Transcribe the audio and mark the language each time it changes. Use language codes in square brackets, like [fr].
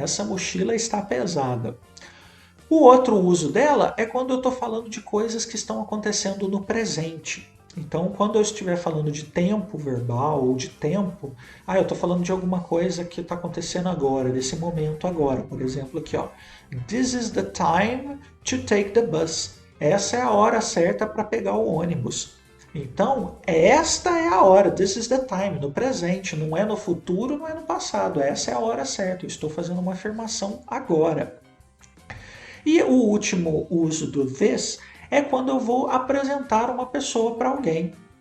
[pt] Essa mochila está pesada. O outro uso dela é quando eu estou falando de coisas que estão acontecendo no presente. Então, quando eu estiver falando de tempo verbal ou de tempo, eu estou falando de alguma coisa que está acontecendo agora, desse momento agora. Por exemplo, aqui, ó. [en] This is the time to take the bus. [pt] Essa é a hora certa para pegar o ônibus. Então, esta é a hora, [en] this is the time, [pt] no presente, não é no futuro, não é no passado. Essa é a hora certa, eu estou fazendo uma afirmação agora. E o último uso do this é quando eu vou apresentar uma pessoa para alguém.